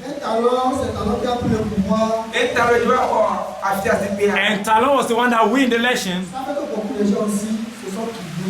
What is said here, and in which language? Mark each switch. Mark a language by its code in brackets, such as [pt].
[fr] un talent, c'est Talon qui a pris le pouvoir. [en] and Talon was the one that win the election, [fr] Ça fait que beaucoup de gens aussi se sont trouvés.